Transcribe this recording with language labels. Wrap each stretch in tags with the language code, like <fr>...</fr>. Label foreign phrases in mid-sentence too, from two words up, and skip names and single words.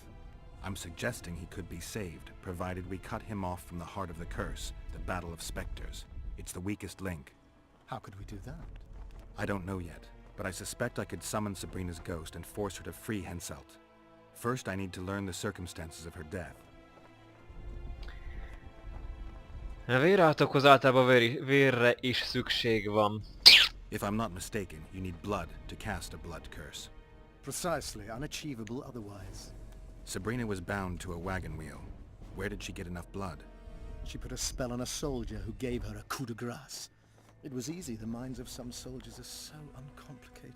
<en>I'm suggesting he could be saved, provided we cut him off from the heart of the curse, the Battle of Spectres. It's the weakest link. How could we do that? I don't know yet, but I suspect I could summon Sabrina's ghost and force her to free Henselt. First, I need to learn the circumstances of her death.</en> <hu>A vérátokhoz általában vérre is szükség van.</hu> <en>If I'm not mistaken, you need blood to cast a blood curse. Precisely, unachievable otherwise. Sabrina was bound to a wagon wheel. Where did she get enough blood? She put a spell on a soldier who gave her a</en> <fr>coup de grace.</fr> <en>It was easy, the minds of some soldiers are so uncomplicated.</en>